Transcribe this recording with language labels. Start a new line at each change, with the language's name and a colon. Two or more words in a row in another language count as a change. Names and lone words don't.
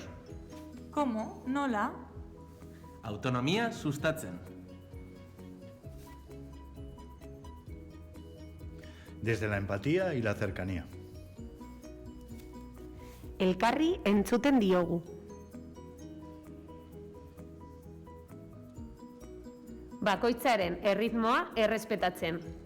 Spanish: ¿Cómo?
Basque: ¿Nola? Autonomía sustatzen.
Spanish: Desde la empatía y la cercanía.
Basque: Elkarri entzuten diogu. Bakoitzaren erritmoa errespetatzen.